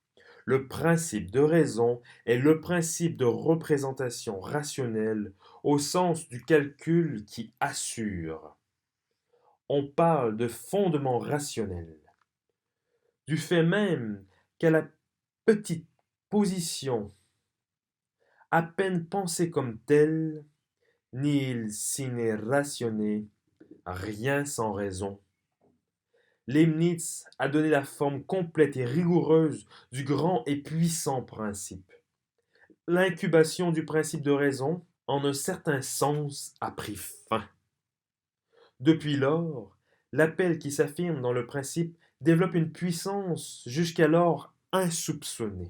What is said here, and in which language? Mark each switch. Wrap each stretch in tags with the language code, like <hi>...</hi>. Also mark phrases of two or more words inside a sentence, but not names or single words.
<fr>Le principe de raison est le principe de représentation rationnelle au sens du calcul qui assure. On parle de fondement rationnel, du fait même qu'à la petite position, à peine pensée comme telle,</fr> <la>nihil sine ratione,</la> <fr>rien sans raison. Leibniz a donné la forme complète et rigoureuse du grand et puissant principe. L'incubation du principe de raison, en un certain sens, a pris fin. Depuis lors, l'appel qui s'affirme dans le principe développe une puissance jusqu'alors insoupçonnée.</fr>